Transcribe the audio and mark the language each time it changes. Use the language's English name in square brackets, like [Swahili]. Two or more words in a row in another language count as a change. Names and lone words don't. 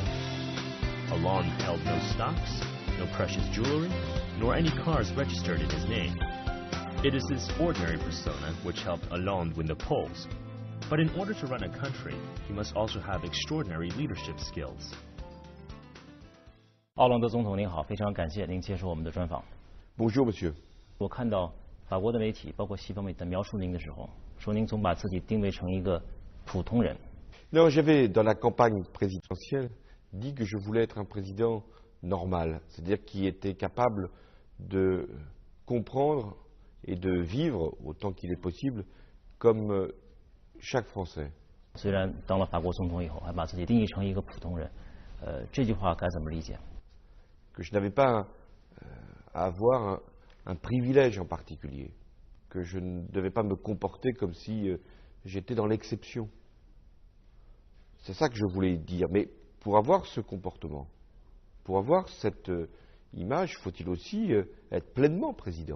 [English] Hollande held no stocks, no precious jewelry, nor any cars registered in his name. It is this ordinary persona which helped Hollande win the polls. But in order to run a country, he must also have extraordinary leadership skills. [Chinese] 奥朗德总统您好，非常感谢您接受我们的专访。 [French] Bonjour, monsieur. [Chinese] 我看到法国的媒体，包括西方媒体在描述您的时候，说您总把自己定位成一个普通人。 [French] Non, j'avais dans la campagne présidentielle dit que je voulais être un président normal, c'est-à-dire qui était capable de comprendre et de vivre autant qu'il est possible comme chaque Français. [Chinese] 虽然当了法国总统以后，还把自己定义成一个普通人，这句话该怎么理解？ [French] Que je n'avais pas à avoir un privilège en particulier, que je ne devais pas me comporter comme si j'étais dans l'exception. C'est ça que je voulais dire. Mais pour avoir ce comportement, pour avoir cette image, faut-il aussi être pleinement président.